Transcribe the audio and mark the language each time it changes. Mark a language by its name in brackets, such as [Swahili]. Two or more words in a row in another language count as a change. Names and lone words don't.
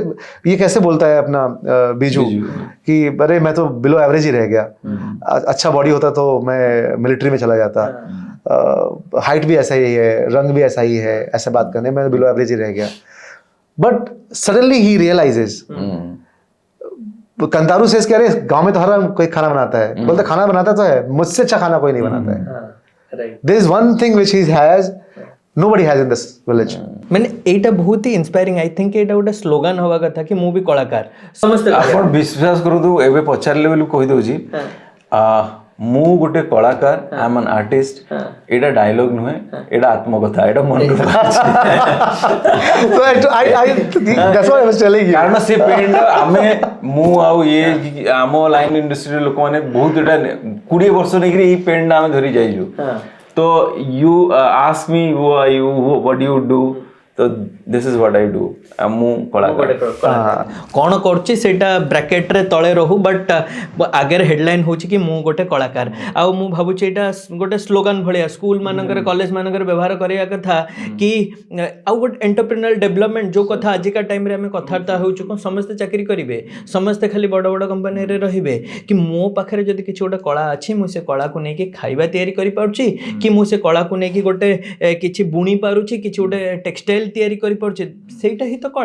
[Hindi] ये कैसे बोलता है अपना बीजू कि अरे मैं तो [English] below average [Hindi] ही रह गया, अच्छा बॉडी होता तो मैं मिलिट्री में चला जाता, हाइट भी ऐसा ही है, रंग भी ऐसा ही है, ऐसे बात करने मैं [English] below average [Hindi] ही रह गया. [English] but suddenly he realizes, [Hindi] कंतारू से कह रहे गांव में तो हर कोई खाना बनाता है, बोलते खाना बनाता तो है, मुझसे अच्छा खाना कोई नहीं बनाता है. [English] There is one thing which he has, nobody has in this village. [Odia] ମାନେ ଏଇଟା ବହୁତ ହି ଇନ୍ସପାୟାରିଂ. [English] I think [Odia] ଏଇଟା ଗୋଟେ ସ୍ଲୋଗାନ ହବା କଥା କି ମୁଁ ବି କଳାକାର, ସମସ୍ତେ ଆପଣ ବିଶ୍ୱାସ କରନ୍ତୁ, ଏବେ ପଚାରିଲେ ବୋଲି କହିଦଉଛି, ମୁଁ ଗୋଟେ କଳାକାର, [English] I am an artist. [Odia] ଏଇଟା ଡାଇଲଗ ନୁହେଁ, ଏଇଟା ଆତ୍ମକଥା, ଏଇଟା ମନରୁ [English] That's what I was telling you. [Odia] କାରଣ ସେ ପେଣ୍ଟ ଆମେ ମୁଁ ଆଉ ଇଏ ଆମ ଲାଇନ ଇଣ୍ଡଷ୍ଟ୍ରିର ଲୋକମାନେ ବହୁତ ଏଇଟା 20 ବର୍ଷ ନେଇକିରି ଏଇ ପେଣ୍ଟ ଆମେ ଧରି ଯାଇଛୁ. [English] ତ you ask me what you do, ତ this is what I do. [Odia] ମୁଁ କଳାକାର. କ'ଣ କରୁଛି ସେଇଟା ବ୍ରାକେଟ୍ରେ ତଳେ ରହୁ, ବଟ୍ ଆଗରେ ହେଡ଼ଲାଇନ୍ ହେଉଛି କି ମୁଁ ଗୋଟେ କଳାକାର. ଆଉ ମୁଁ ଭାବୁଛି ଏଇଟା ଗୋଟେ ସ୍ଲୋଗାନ ଭଳିଆ ସ୍କୁଲ ମାନଙ୍କରେ, କଲେଜ ମାନଙ୍କରେ ବ୍ୟବହାର କରିବା କଥା କି ଆଉ ଗୋଟେ [English] entrepreneurial development [Odia] ଯେଉଁ କଥା ଆଜିକା ଟାଇମ୍ରେ ଆମେ କଥାବାର୍ତ୍ତା ହେଉଛୁ, କ'ଣ ସମସ୍ତେ ଚାକିରି କରିବେ, ସମସ୍ତେ ଖାଲି ବଡ଼ ବଡ଼ କମ୍ପାନୀରେ ରହିବେ, କି ମୋ ପାଖରେ ଯଦି କିଛି ଗୋଟେ କଳା ଅଛି ମୁଁ ସେ କଳାକୁ ନେଇକି ଖାଇବା ତିଆରି କରିପାରୁଛି, କି ମୁଁ ସେ କଳାକୁ ନେଇକି ଗୋଟେ କିଛି ବୁଣି ପାରୁଛି, କିଛି ଗୋଟେ ଟେକ୍ସଟାଇଲ ତିଆରି କରିପାରୁଛି, ସେଇଟା ହିଁ ତ କଳା.